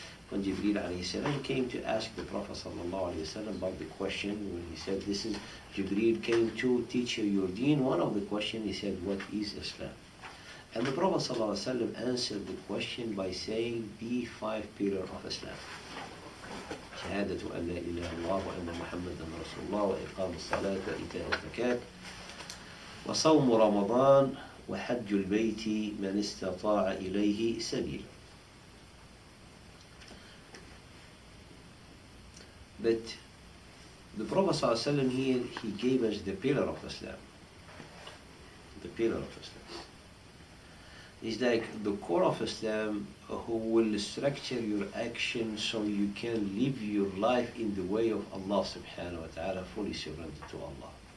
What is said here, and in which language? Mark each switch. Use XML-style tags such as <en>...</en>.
<en>When Jibreel alayhi salam came to ask the Prophet sallallahu alaihi wasallam about the question, when he said, this is Jibreel came to teach you your deen, one of the questions he said, what is Islam? And the Prophet ﷺ answered the question by saying the 5 pillars of Islam.</en> <ar>شهادة أن لا إله إلا الله وأن محمدا رسول الله وإقام الصلاة وإيتاء الزكاة وصوم رمضان وحج البيت من استطاع إليه سبيلا.</ar> <en>But the Prophet ﷺ here, he gave us the pillar of Islam. The pillar of Islam. It's like the core of Islam, who will structure your action so you can live your life in the way of Allah subhanahu wa ta'ala, fully surrendered to Allah.</en>